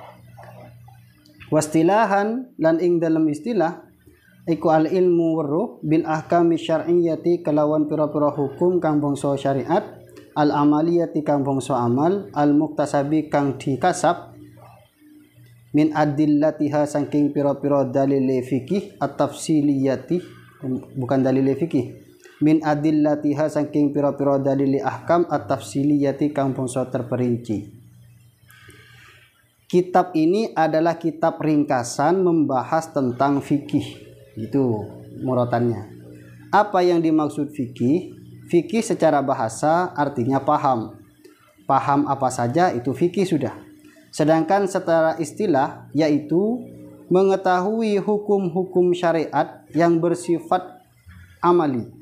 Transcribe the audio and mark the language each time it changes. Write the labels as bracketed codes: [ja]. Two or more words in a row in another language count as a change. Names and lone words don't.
[jv] Wastilahan lan ing dalam istilah iku al-ilmu weruh [ar] bil ahkami syar'iyyati [jv] kelawan pira-pira hukum kang bangsa syariat, al-amaliyati kang bangsa amal, al-muktasabi kang dikasab [ar] min adillatiha [jv] saking pira-pira dalil fikih at-tafsiliyati bukan dalil fikih [ar] min adillatiha [jv] saking pira-pira [ar] dalili ahkam at-tafsiliyati [jv] kang bangsa terperinci. [id] Kitab ini adalah kitab ringkasan membahas tentang fikih. Itu murotannya. Apa yang dimaksud fikih? Fikih secara bahasa artinya paham. Paham apa saja itu fikih sudah. Sedangkan secara istilah yaitu mengetahui hukum-hukum syariat yang bersifat amali.